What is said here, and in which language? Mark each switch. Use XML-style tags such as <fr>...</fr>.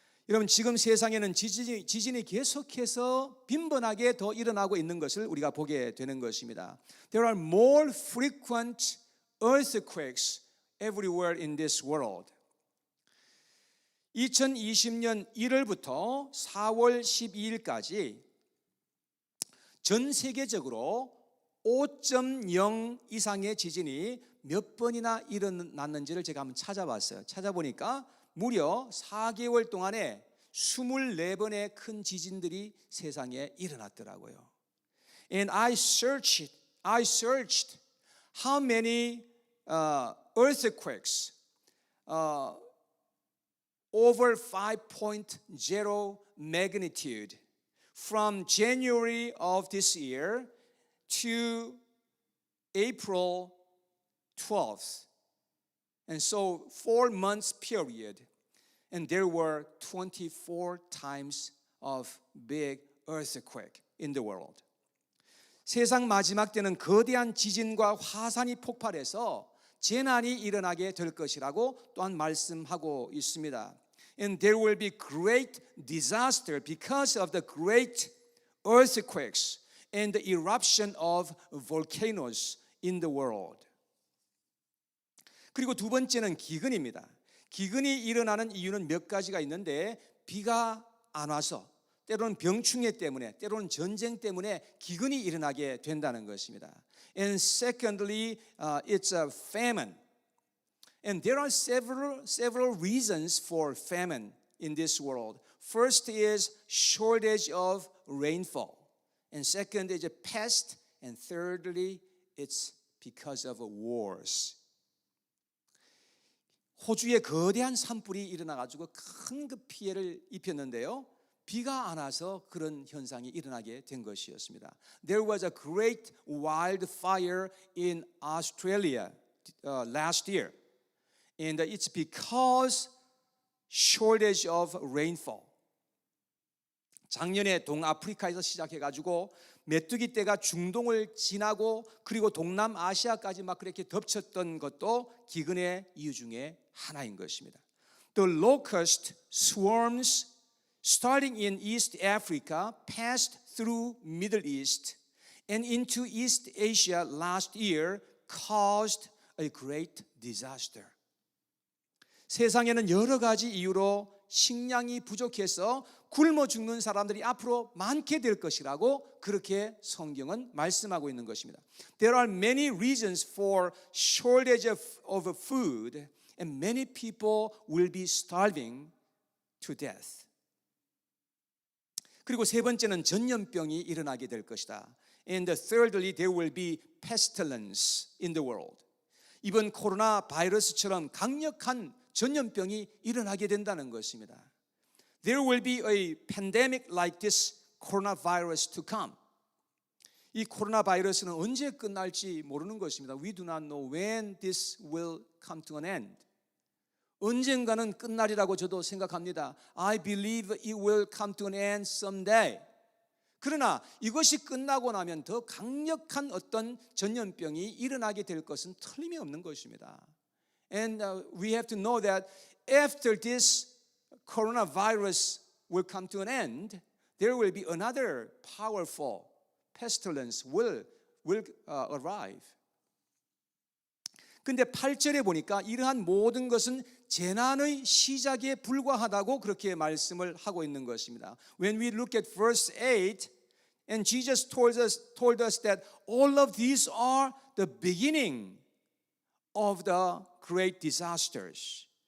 <ko>여러분, 지금 세상에는 지진이 계속해서 빈번하게 더 일어나고 있는 것을 우리가 보게 되는 것입니다.</ko> <en>There are more frequent earthquakes everywhere in this world.</en> <ko>2020년 1월부터 4월 12일까지 전 세계적으로 5.0 이상의 지진이 몇 번이나 일어났는지를 제가 한번 찾아봤어요. 찾아보니까 무려 4개월 동안에 24번의 큰 지진들이 세상에 일어났더라고요.</ko> <en>And I searched how many earthquakes over 5.0 magnitude from January of this year to April 12th. And so 4 months period. And there were 24 times of big earthquake in the world.</en> <ko>세상 마지막 때는 거대한 지진과 화산이 폭발해서 재난이 일어나게 될 것이라고 또한 말씀하고 있습니다.</ko> <en>And there will be great disaster because of the great earthquakes and the eruption of volcanoes in the world.</en> <ko>그리고 두 번째는 기근입니다. 기근이 일어나는 이유는 몇 가지가 있는데 비가 안 와서 때로는 병충해 때문에 때로는 전쟁 때문에 기근이 일어나게 된다는 것입니다.</ko> <en>And secondly, it's a famine. And there are several reasons for famine in this world. First is shortage of rainfall. And second is a pest. And thirdly, it's because of wars.</en> <ko>호주에 거대한 산불이 일어나가지고 큰 그 피해를 입혔는데요. 비가 안 와서 그런 현상이 일어나게 된 것이었습니다.</ko> <en>There was a great wildfire in Australia last year. And it's because shortage of rainfall.</en> <ko>작년에 동아프리카에서 시작해가지고 메뚜기 떼가 중동을 지나고 그리고 동남아시아까지 막 그렇게 덮쳤던 것도 기근의 이유 중에 하나인 것입니다.</ko> <en>The locust swarms starting in East Africa passed through Middle East and into East Asia last year caused a great disaster.</en> <ko>세상에는 여러 가지 이유로 식량이 부족해서 굶어 죽는 사람들이 앞으로 많게 될 것이라고 그렇게 성경은 말씀하고 있는 것입니다.</ko> <en>There are many reasons for shortage of food and many people will be starving to death.</en> <ko>그리고 세 번째는 전염병이 일어나게 될 것이다.</ko> <en>And thirdly, there will be pestilence in the world.</en> <ko>이번 코로나 바이러스처럼 강력한 전염병이 일어나게 된다는 것입니다.</ko> <en>There will be a pandemic like this coronavirus to come.</en> <ko>이 코로나 바이러스는 언제 끝날지 모르는 것입니다.</ko> <en>We do not know when this will come to an end.</en> <ko>언젠가는 끝날이라고 저도 생각합니다.</ko> <en>I believe it will come to an end someday.</en> <ko>그러나 이것이 끝나고 나면 더 강력한 어떤 전염병이 일어나게 될 것은 틀림이 없는 것입니다.</ko> <en>And we have to know that after this coronavirus will come to an end, there will be another powerful pestilence will arrive.</en> <ko>근데 8절에 보니까 이러한 모든 것은 재난의 시작에 불과하다고 그렇게 말씀을 하고 있는 것입니다.</ko> <en>When we look at verse 8, and Jesus told us that all of these are the beginning of the great disasters.</en>